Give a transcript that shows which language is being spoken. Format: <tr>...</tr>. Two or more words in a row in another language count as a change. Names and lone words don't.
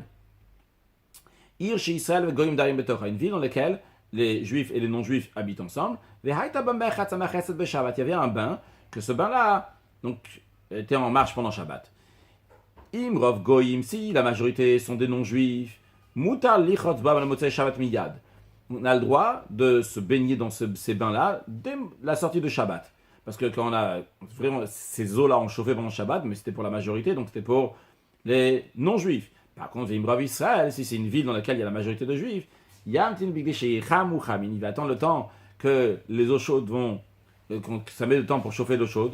<fr>Une ville dans laquelle les juifs et les non-juifs habitent ensemble. Il y avait un bain, que ce bain-là donc, était en marche pendant Shabbat.</fr> <he>אם רוב גויים,</he> <fr>si la majorité sont des non-juifs,</fr> <he>מותר לרחוץ במוצאי שבת מיד.</he> <fr>On a le droit de se baigner dans ces bains-là dès la sortie de Shabbat. Parce que quand on a vraiment ces eaux-là ont chauffé pendant Shabbat, mais c'était pour la majorité, donc c'était pour les non-juifs. Par contre,</fr> <he>אם רוב ישראל,</he> <fr>si c'est une ville dans laquelle il y a la majorité de juifs, il va attendre le temps que les eaux chaudes vont, que ça met le temps pour chauffer l'eau chaude.</fr>